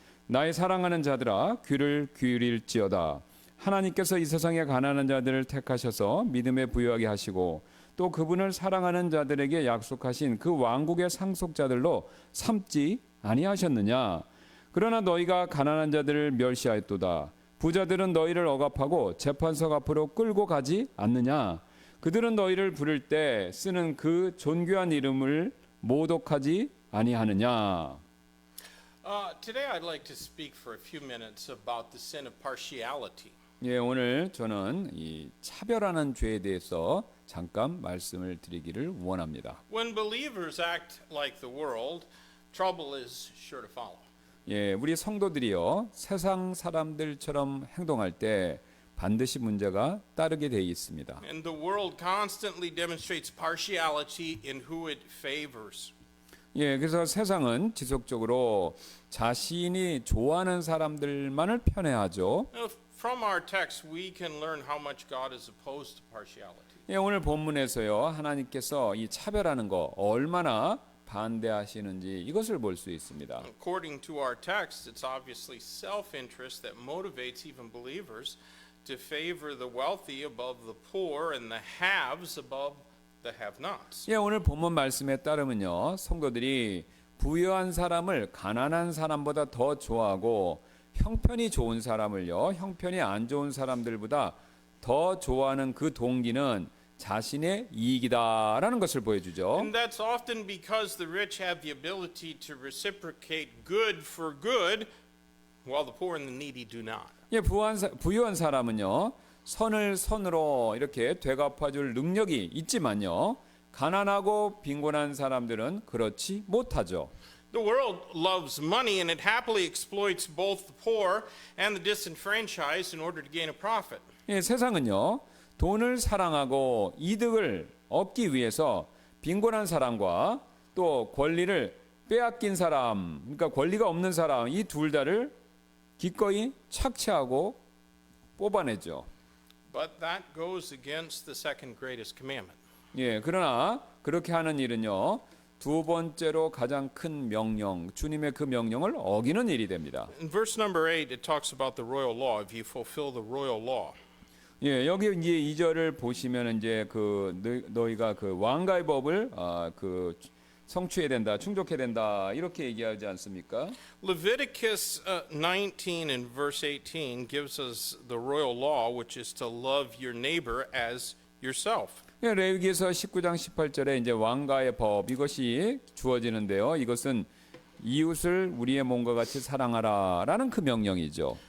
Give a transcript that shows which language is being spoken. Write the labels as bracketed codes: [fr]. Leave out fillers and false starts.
[ko] 나의 사랑하는 자들아, 귀를 기울일지어다. 하나님께서 이 세상의 가난한 자들을 택하셔서 믿음에 부유하게 하시고 또 그분을 사랑하는 자들에게 약속하신 그 왕국의 상속자들로 삼지 아니하셨느냐. 그러나 너희가 가난한 자들을 멸시하였도다. 부자들은 너희를 억압하고 재판석 앞으로 끌고 가지 않느냐. 그들은 너희를 부를 때 쓰는 그 존귀한 이름을 모독하지 아니하느냐. [en] Today I'd like to speak for a few minutes about the sin of partiality. [ko] 예, 오늘 저는 이 차별하는 죄에 대해서 잠깐 말씀을 드리기를 원합니다. [en] When believers act like the world, trouble is sure to follow. [ko] 예, 우리 성도들이요 세상 사람들처럼 행동할 때 반드시 문제가 따르게 돼 있습니다. [en] And the world constantly demonstrates partiality in who it favors. [ko] 예, 그래서 세상은 지속적으로 자신이 좋아하는 사람들만을 편애하죠. [en] Now, from our text, we can learn how much God is opposed to partiality. [ko] 예, 오늘 본문에서요 하나님께서 이 차별하는 거 얼마나 반대하시는지 이것을 볼 수 있습니다. [en] According to our text, it's obviously self-interest that motivates even believers to favor the wealthy above the poor and the haves above the have-nots. [ko] 예, 오늘 본문 말씀에 따르면요 성도들이 부유한 사람을 가난한 사람보다 더 좋아하고 형편이 좋은 사람을요 형편이 안 좋은 사람들보다 더 좋아하는 그 동기는 자신의 이익이다라는 것을 보여주죠. [en] And that's often because the rich have the ability to reciprocate good for good, while the poor and the needy do not. [ko] 예, 부유한 사람은요 선을 선으로 이렇게 되갚아줄 능력이 있지만요 가난하고 빈곤한 사람들은 그렇지 못하죠. [en] The world loves money and it happily exploits both the poor and the disenfranchised in order to gain a profit. [ko] 예, 세상은요, 돈을 사랑하고 이득을 얻기 위해서 빈곤한 사람과 또 권리를 빼앗긴 사람, 그러니까 권리가 없는 사람, 이 둘 다를 기꺼이 착취하고 뽑아내죠. [en] But that goes against the second greatest commandment. [ko] 예, 그러나 그렇게 하는 일은요, 두 번째로 가장 큰 명령, 주님의 그 명령을 어기는 일이 됩니다. [en] In verse number 8, it talks about the royal law. If you fulfill the royal law. [ko] 예, 여기 이제 2절을 보시면 이제 그 너희가 그 왕가의 법을 그 성취해야 된다, 충족해야 된다 이렇게 얘기하지 않습니까? [en] Leviticus 19 and verse 18 gives us the royal law, which is to love your neighbor as yourself. [ko] 예, 레위기에서 19장 18절에 이제 왕가의 법 이것이 주어지는데요. 이것은 이웃을 우리의 몸과 같이 사랑하라라는 그 명령이죠.